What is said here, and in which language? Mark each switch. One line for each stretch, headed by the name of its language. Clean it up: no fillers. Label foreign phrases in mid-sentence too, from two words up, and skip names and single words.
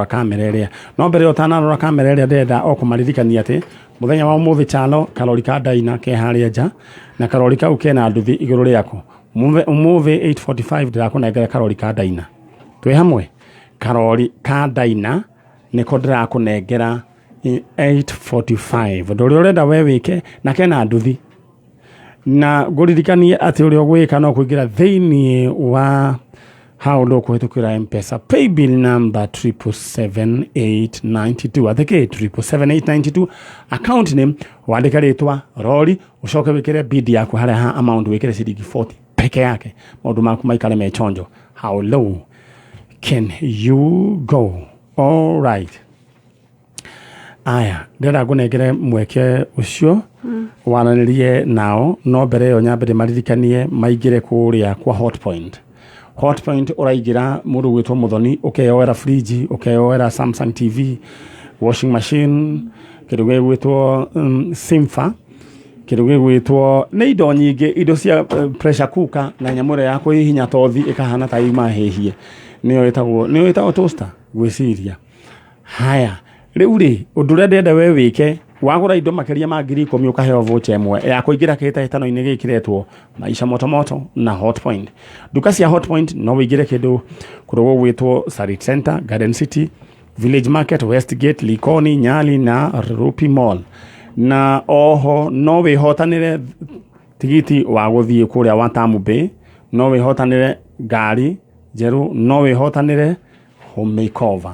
Kikuyu: kamera ĩrĩa no mbere ũtanarora kamera ĩrĩa ndenda o kũmaririkania atĩ mũthenya wa ũmũthĩ Chalo karori ka Ndaina ke harĩa nja na karori kau kena nduthi igũrũ rĩako ũmũthĩ 8:45 ndĩrakũnengera karori ka Ndaina twĩ hamwe karori ka Ndaina niko ndĩrakũnengera 8:45 ndũrĩa ũrenda we wĩke na kena nduthi na ngũririkanie atĩ ũrĩa ũgwĩka no kũingĩra thĩinĩ wa haũndũ kũhĩtũkĩra M-Pesa
English: paybill number
Kikuyu: 77892 athĩkĩ 77892
English: account name
Kikuyu: wandĩke rĩtwa Rori ũcoke wĩkĩre bid yaku harĩa ha amount wĩkĩre ciringi 40 peke yake maũndũ maku maikare me chonjo.
English: How low can you go? All right.
Kikuyu: Aya, ndĩrenda ngũnengere mweke ũcio wananĩrie nao no mbere ĩyo nyambere maririkanie maingĩre kũrĩa kwa Hotpoint. Hotpoint ũraingĩra mũndũ gwĩtwo Muthoni ũkeyoera fridge ũkeyoera Samsung TV
English: washing machine
Kikuyu: kĩndũ gĩgwĩtwo Simfa kĩndũ gĩgwĩtwo nĩ indo nyingĩ indo cia
English: pressure cooker
Kikuyu: na nyamũ ĩrĩa ya kũhihinya tothi ĩkahana ta imahĩhie nĩyo ĩtagwo toaster gwĩciria. Haya rĩu rĩ ũndũ ũrĩa ndenda we wĩke wagũra indo makĩria ma 10,000 ũkaheo voucher ĩmwe ya kũingĩra kĩhĩtahĩtano-inĩ gĩkĩretwo
Swahili: maisha motomoto
Kikuyu: na Hotpoint. Duka cia Hotpoint no wĩingĩre kĩndũ kũrũgwo gwĩtwo Sarit Center, Garden City, Village Market, Westgate, Likoni, Nyari na Rupi Mall. Na oho no wĩhotanĩre tigiti wa gũthiĩ kũrĩa wa Tamu Bay, no wĩhotanĩre ngari njerũ, no wĩhotanĩre
English: home makeover.